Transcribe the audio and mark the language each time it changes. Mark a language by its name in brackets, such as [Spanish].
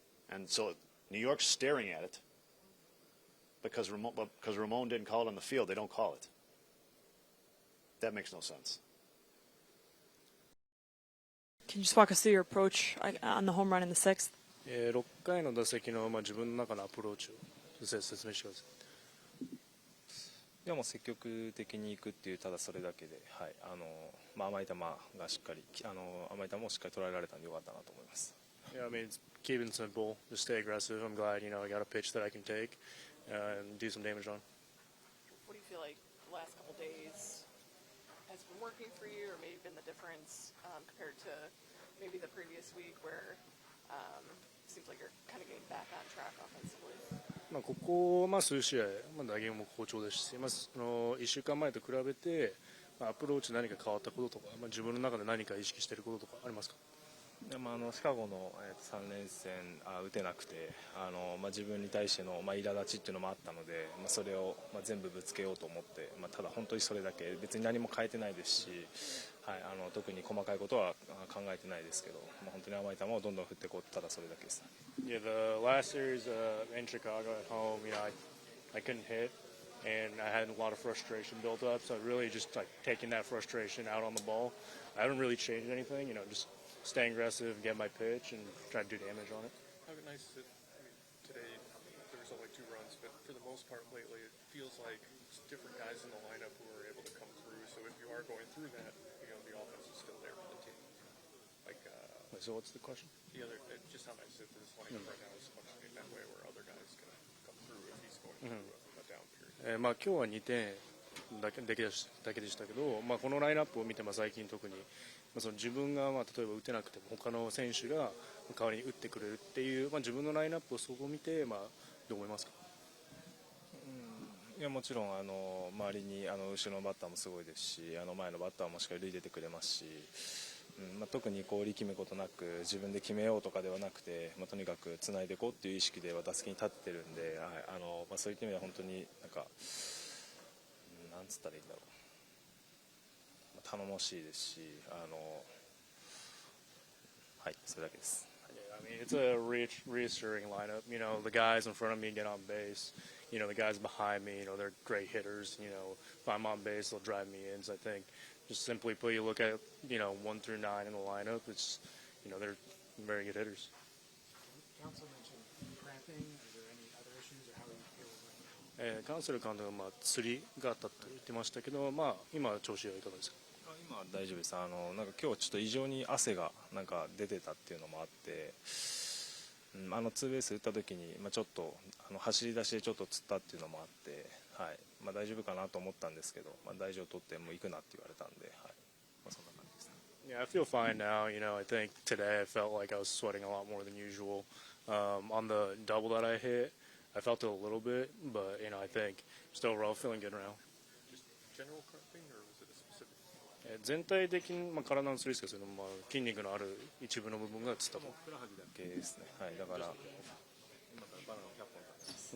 [English] And so New York's staring at it because Ramon didn't call it on the field. They don't call it. That makes no sense. Can you just walk us through your approach on the home run in the 6th? [Japanese] 6回の打席の自分の中のアプローチを説明してください。いやもう積極的にいくっていうただそれだけで、はい、甘い球がしっかり甘い球をしっかり捉えられたんでよかったなと思います。 [English] Yeah, I mean, it's keep it simple. Just stay aggressive. I'm glad I got a pitch that I can take and do some damage on. What do you feel like the last couple days has been working for you, or maybe been the difference compared to maybe the previous week, where it seems like you're kind of getting back on track offensively? [Japanese] ここ、数試合、打撃も好調ですし、1週間前と比べて、アプローチ何か変わったこととか、自分の中で何か意識していることとかありますか？シカゴの3連戦打てなくて自分に対しての苛立ちっていうのもあったので、それを全部ぶつけようと思って、ただ本当にそれだけ別に何も変えてないですし、はい、特に細かいことは考えてないですけど、本当に甘い球をどんどん振っていこうただそれだけです。 [English] Yeah, the last series in Chicago at home, I couldn't hit, and I had a lot of frustration built up. So really just taking that frustration out on the ball. I haven't really changed anything. Just staying aggressive, get my pitch, and try to do damage on it. How nice is it? I mean, today there was only 2 runs, but for the most part lately, it feels like it's different guys in the lineup who are able to come through. So if you are going through that, the offense is still there for the team. So what's the question? Just how nice is it that this lineup right now is functioning that way, where other guys can come through if he's going through a down period. [Japanese] 今日は2点だけでしたけど、このラインナップを見て最近特に、その自分が例えば打てなくても他の選手が代わりに打ってくれるっていう、自分のラインナップをそこを見て、どう思いますか？いやもちろん周りに後ろのバッターもすごいですし、前のバッターもしっかり塁出てくれますし、特に力むことなく自分で決めようとかではなくて、とにかくつないでいこうっていう意識で打席に立ってるんで、はい、そういった意味では本当になんつったらいいんだろう、頼もしいですし、はい、それだけです。 [English] I mean, it's a reassuring lineup. The guys in front of me get on base. The guys behind me, they're great hitters. If I'm on base, they'll drive me in. So I think just simply put, you look at, 1 through 9 in the lineup, it's, they're very good hitters. Counsell mentioned cramping. Are there any other issues, or how are you feeling right now? [Japanese] カウンセル監督は釣りがあったと言ってましたけど、今調子はいかがですか？大丈夫です。なんか今日ちょっと異常に汗がなんか出てたっていうのもあって、ツーベース打った時に、ちょっと走り出しでちょっとつったっていうのもあって、はい、大丈夫かなと思ったんですけど、大事を取ってもう行くなって言われたんで、はい、そんな感じです。 [English] Yeah, I feel fine now. I think today I felt like I was sweating a lot more than usual. On the double that I hit, I felt it a little bit, but I think just overall feeling good now. Just general cramping, or was it a specific? [Japanese] 全体的に、体のつりですけど、筋肉のある一部の部分がつったと。ふくらはぎだけですね。はい、だから今からバナナ100本食べます。